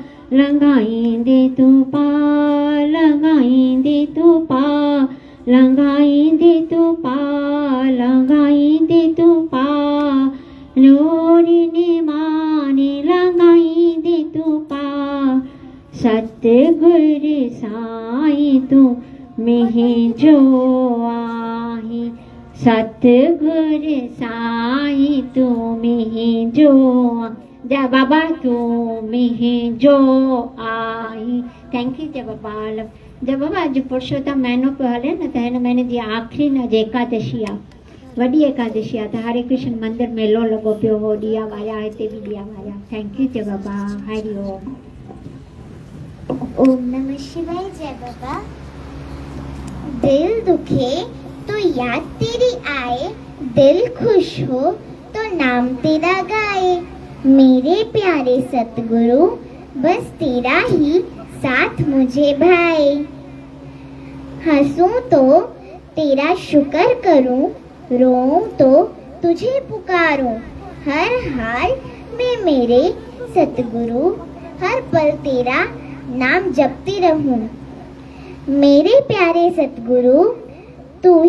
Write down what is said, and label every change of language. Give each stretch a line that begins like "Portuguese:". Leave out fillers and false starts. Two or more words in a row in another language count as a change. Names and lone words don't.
Sindhi: लगाईंदे तू पार लगाईंदे तू पार लगाईंदे तू पार लगाईंदे तू पार लोरी ने माने लगाईंदे तू पार सतगुरु साईं तू मिहि जो आही सतगुरु साईं तू मिहि जो जय बाबा तू मिहि जो आई
English: thank you
Sindhi: जय बाबा जय बाबा अॼु पुरुषोत्तम महीनो पियो हले न त हिन महीने जी आख़िरी न जे एकादशी आहे वॾी एकादशी आहे त हरे कृष्ण मंदिर मेलो लॻो पियो हो ॾिया वारिया हिते बि ॾिया वारिया
English: thank you
Sindhi: जय बाबा हरि ओम
Hindi: ओम नमः शिवाय जय बाबा दिल दुखे तो याद तेरी आए दिल खुश हो तो नाम तेरा गाए मेरे प्यारे सतगुरु बस तेरा ही साथ मुझे भाए हंसूं तो तेरा शुक्र करूं रोऊं तो तुझे पुकारूं हर हाल में मेरे सतगुरु हर पल तेरा नाम जपती रहूं मेरे प्यारे सतगुरु तू